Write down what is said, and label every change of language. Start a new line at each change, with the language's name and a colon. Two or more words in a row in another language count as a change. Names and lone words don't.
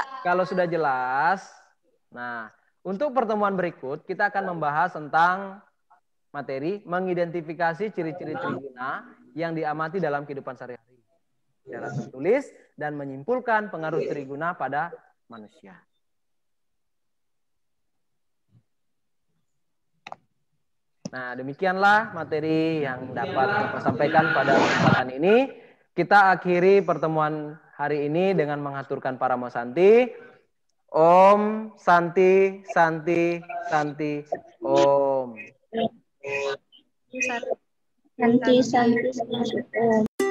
Indonesian: Kalau sudah jelas, nah, untuk pertemuan berikut kita akan membahas tentang materi mengidentifikasi ciri-ciri triguna yang diamati dalam kehidupan sehari-hari secara tertulis dan menyimpulkan pengaruh triguna pada manusia. Nah, demikianlah materi yang dapat Bapak sampaikan pada kesempatan ini. Kita akhiri pertemuan hari ini dengan mengaturkan Paramo Santi.
Sanskrit: Om Santi Santi Santi Om. Santi, santi, santi.